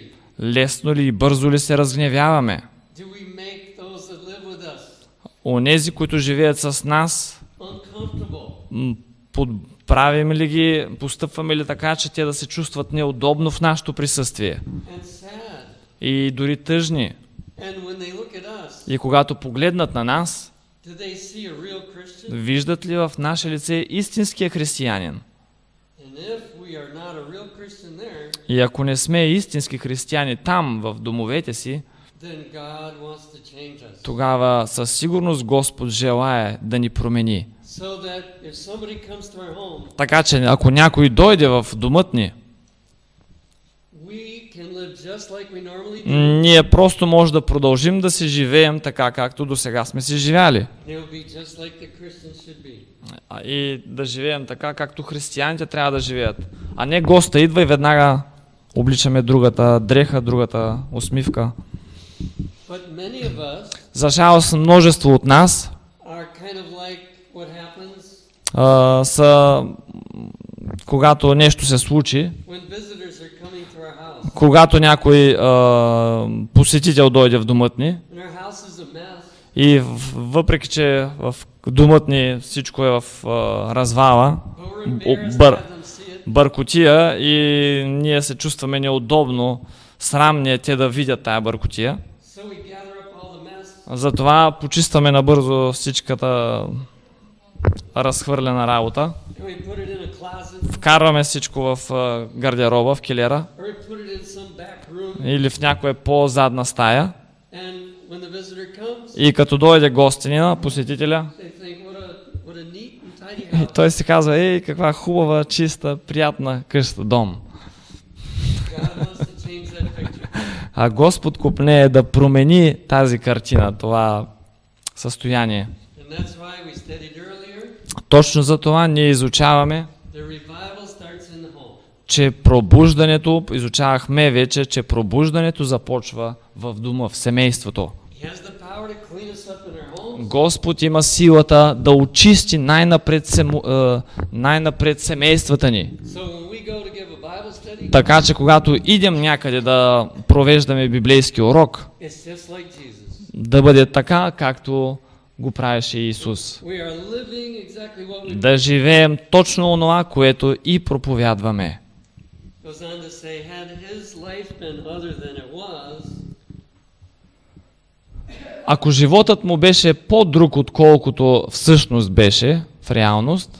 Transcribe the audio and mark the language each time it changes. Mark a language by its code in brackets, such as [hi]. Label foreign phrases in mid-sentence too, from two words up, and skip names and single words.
[bg] Лесно ли и бързо ли се разгневяваме? [en] Do we make those that live with us [bg] Онези, които живеят с нас, [en] uncomfortable? [bg] правим ли ги, постъпваме ли така, че те да се чувстват неудобно в нашето присъствие? [en] And sad. [bg] И дори тъжни. [en] And when they look at us, [bg] И когато погледнат на нас, [en] do they see a real Christian? [bg] виждат ли в наше лице истинския християнин? [en] And if we are not a real Christian there, [bg] И ако не сме истински християни там, в домовете си, [en] then God wants to change us. [bg] тогава със сигурност Господ желае да ни промени. [en] So that if somebody comes to our home, [bg] Така че ако някой дойде в домът ни, [en] we can live just like we normally do. [bg] ние просто може да продължим да се живеем така, както до сега сме се живяли. [en] They'll be just like the Christians should be. [bg] И да живеем така, както християните трябва да живеят. А не госта идва и веднага обличаме другата дреха, другата усмивка. [en] But many of us [bg] За жалост, множество от нас [en] are kind of like what happens [bg] са, когато нещо се случи, [en] when visitors are coming to our house. [bg] когато някой посетител дойде в домът ни, [en] And our house is a mess. [bg] и въпреки, че в домът ни всичко е в развала, [en] But we're embarrassed to have them see it. [bg] бъркотия, и ние се чувстваме неудобно, срамни е те да видят тая бъркотия. [en] So we gather up all the mess. [bg] Затова почистваме набързо всичката разхвърлена работа. [en] And we put it in a closet. [bg] Вкарваме всичко в гардероба, в килера, [en] Or we put it in some back room. [bg] или в някоя по-задна стая. [en] And when the visitor comes, [bg] И като дойде гостинина, посетителя, [en] they think, what a neat and tidy [bg] и [en] house. [bg] той си казва: ей, каква хубава, чиста, приятна къща, дом. [en] God wants to change that picture. [bg] А Господ копнее да промени тази картина, това състояние. [en] And that's why we studied earlier, [bg] Точно за това ние изучаваме, [en] the revival starts in the home. [bg] че пробуждането, изучавахме вече, че пробуждането започва в дома, в семейството. [en] He has the power to clean us up in our homes. [bg] Господ има силата да очисти най-напред семействата ни. [en] So when we go to give a Bible study, [bg] Така че когато идем някъде да провеждаме библейски урок, [en] it's just like Jesus. [bg] да бъде така, както го правеше Исус. [en] We are living exactly what we [bg] Да живеем точно онова, което и проповядваме. [en] goes on to say, had his life been other than it was, [bg] Ако животът му беше по-друг, отколкото всъщност беше, в реалност,